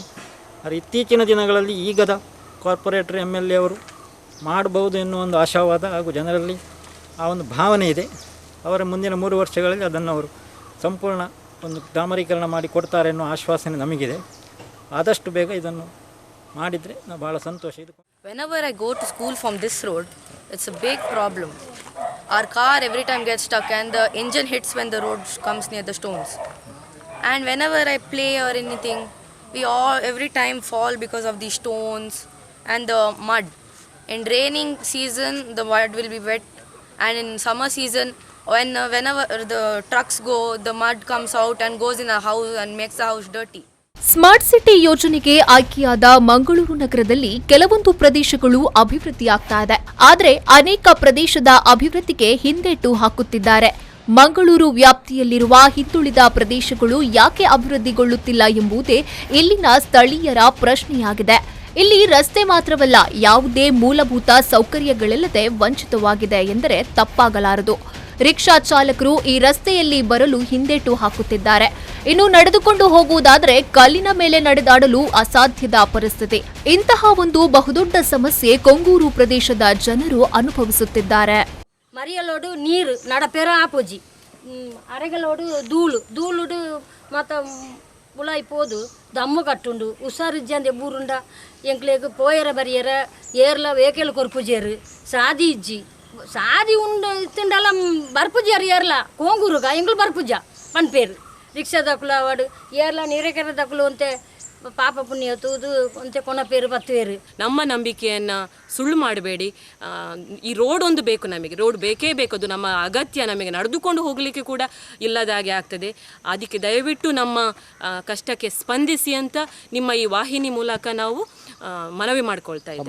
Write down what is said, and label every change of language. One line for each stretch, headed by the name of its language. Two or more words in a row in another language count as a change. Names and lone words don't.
Kannada: ಆದರೆ ಇತ್ತೀಚಿನ ದಿನಗಳಲ್ಲಿ ಈಗದ ಕಾರ್ಪೊರೇಟರ್ MLA ಅವರು ಮಾಡಬಹುದು ಎನ್ನುವ ಒಂದು ಆಶಾವಾದ ಹಾಗೂ ಜನರಲ್ಲಿ ಆ ಒಂದು ಭಾವನೆ ಇದೆ. ಅವರ ಮುಂದಿನ 3 ವರ್ಷಗಳಲ್ಲಿ ಅದನ್ನು ಅವರು ಸಂಪೂರ್ಣ ಒಂದು ಡಾಮರೀಕರಣ ಮಾಡಿ ಕೊಡ್ತಾರೆ ಅನ್ನೋ ಆಶ್ವಾಸನೆ ನಮಗಿದೆ. ಆದಷ್ಟು ಬೇಗ ಇದನ್ನು ಮಾಡಿದರೆ ನಾವು ಭಾಳ ಸಂತೋಷ. ಇದು
English: Whenever I go to school from this road, it's a big problem. Our car every time gets stuck and the engine hits when the road comes near the stones. And whenever I play or anything, we all every time fall because of the stones and the mud. In raining season, the mud will be wet, and in summer season, whenever the trucks go, the mud comes out and goes in a house and makes the house dirty.
Kannada: ಸ್ಮಾರ್ಟ್ ಸಿಟಿ ಯೋಜನೆಗೆ ಆಯ್ಕೆಯಾದ ಮಂಗಳೂರು ನಗರದಲ್ಲಿ ಕೆಲವೊಂದು ಪ್ರದೇಶಗಳು ಅಭಿವೃದ್ಧಿಯಾಗ್ತಾ ಇದೆ. ಆದರೆ ಅನೇಕ ಪ್ರದೇಶದ ಅಭಿವೃದ್ಧಿಗೆ ಹಿಂದೇಟು ಹಾಕುತ್ತಿದ್ದಾರೆ. ಮಂಗಳೂರು ವ್ಯಾಪ್ತಿಯಲ್ಲಿರುವ ಹಿಂದುಳಿದ ಪ್ರದೇಶಗಳು ಯಾಕೆ ಅಭಿವೃದ್ಧಿಗೊಳ್ಳುತ್ತಿಲ್ಲ ಎಂಬುದೇ ಇಲ್ಲಿನ ಸ್ಥಳೀಯರ ಪ್ರಶ್ನೆಯಾಗಿದೆ. ಇಲ್ಲಿ ರಸ್ತೆ ಮಾತ್ರವಲ್ಲ, ಯಾವುದೇ ಮೂಲಭೂತ ಸೌಕರ್ಯಗಳಿಲ್ಲದೆ ವಂಚಿತವಾಗಿದೆ ಎಂದರೆ ತಪ್ಪಾಗಲಾರದು. ರಿಕ್ಷಾ ಚಾಲಕರು ಈ ರಸ್ತೆಯಲ್ಲಿ ಬರಲು ಹಿಂದೇಟು ಹಾಕುತ್ತಿದ್ದಾರೆ. ಇನ್ನು ನಡೆದುಕೊಂಡು ಹೋಗುವುದಾದರೆ ಕಲ್ಲಿನ ಮೇಲೆ ನಡೆದಾಡಲು ಅಸಾಧ್ಯದ ಪರಿಸ್ಥಿತಿ. ಇಂತಹ ಒಂದು ಬಹುದೊಡ್ಡ ಸಮಸ್ಯೆ ಕೊಂಗೂರು ಪ್ರದೇಶದ ಜನರು ಅನುಭವಿಸುತ್ತಿದ್ದಾರೆ.
Tulu: ಮರಿಯಲೋಡು ನೀರು ನಡಪೆರ ಆಪೋಜಿ, ಅರೆಗಲೋಡು ಧೂಳು ಮತ್ತು ಪುಲಾಯಿ ಪೋದು ದಮ್ಮು ಕಟ್ಟುಂಡು ಉಸಾರಿಜ್ಜಂದೆ ಬೂರುಂಡ ಎಂಕ್ಲೆಗ್ ಪೋಯರ ಬರಿಯರ ಏರ್ಲ ವೇಕೆಲ್ ಕೊರ್ಪುಜೇರು ಸಾದಿ ಇಜ್ಜಿ ಸಾದಿ ಉಂಡು ಇತ್ತಂಡಲ್ಲ ಬರ್ಪುಜಾರು ಏರ್ಲ ಕೋಂಗೂರುಗ ಎಂಗ್ಳು ಬರ್ಪುಜ ಪನ್ಪೇರು ರಿಕ್ಷಾ ದಕ್ಕಲು ವಾಡು ಏರ್ಲ ನೀರೇಕೆರ ದಕ್ಕಲು ಅಂತೆ ಪಾಪ ಪುಣ್ಯ ತೂದು ಅಂತೆ ಕೊನಪೇರು ಬತ್ತುವೇರು.
Kannada: ನಮ್ಮ ನಂಬಿಕೆಯನ್ನು ಸುಳ್ಳು ಮಾಡಬೇಡಿ. ಈ ರೋಡ್ ಒಂದು ಬೇಕು, ನಮಗೆ ರೋಡ್ ಬೇಕೇ ಬೇಕು, ಅದು ನಮ್ಮ ಅಗತ್ಯ. ನಮಗೆ ನಡೆದುಕೊಂಡು ಹೋಗಲಿಕ್ಕೆ ಕೂಡ ಇಲ್ಲದಾಗೆ ಆಗ್ತದೆ. ಅದಕ್ಕೆ ದಯವಿಟ್ಟು ನಮ್ಮ ಕಷ್ಟಕ್ಕೆ ಸ್ಪಂದಿಸಿ ಅಂತ ನಿಮ್ಮ ಈ ವಾಹಿನಿ ಮೂಲಕ ನಾವು ಮನವಿ ಮಾಡಿಕೊಳ್ತಾ ಇದ್ದೇವೆ.